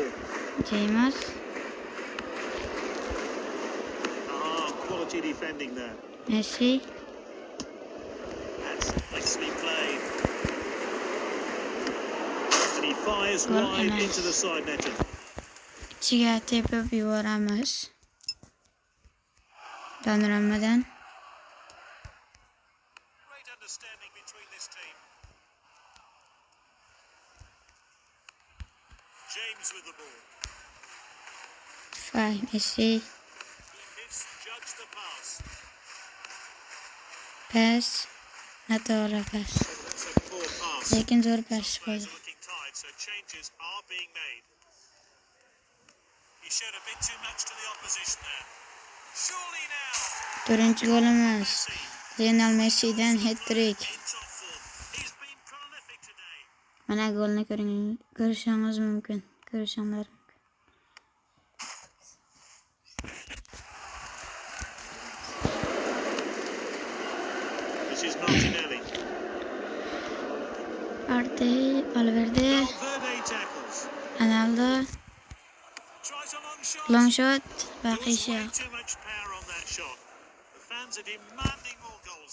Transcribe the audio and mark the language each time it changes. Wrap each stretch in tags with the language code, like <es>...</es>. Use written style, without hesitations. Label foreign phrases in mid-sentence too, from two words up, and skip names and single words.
<en>James. Quality defending there. Messi. That's nicely played. And he fires</en> <uz>Gol</uz> <en>wide</en> <uz>emas.</uz> <en>into the side netting.</en> <uz>Ichiga tepib yuboramiz. Donnarummadan.</uz> <en>Great understanding between this team. James with the ball. Fay Messi. He misjudged the pass.</en> <uz>Pas. Noto'g'ri pas.</uz> <en>That's a poor pass.</en> <uz>Lekin zo'r pas</uz> <en>Players</en> <uz>qo'ydi.</uz> <en>are looking tired, so changes are being made. He showed a bit too much to the opposition there. Surely now.</en> <uz>To'rtinchi golimiz. Lionel Messi'dan hat-trick.</uz> <en>In top form. He's been prolific today.</en> <uz>Mana golni ko'rishingiz mumkin. Ko'rishingiz mumkin.</uz> <en>This is Martinelli. Valverde, Valverde tackles. Ronaldo, Tries a long shot. long shot, There was</en> <uz>baqish</uz> <en>way</en> <uz>yo'q.</uz> <en>too much power on that shot. The fans are demanding more goals.</en>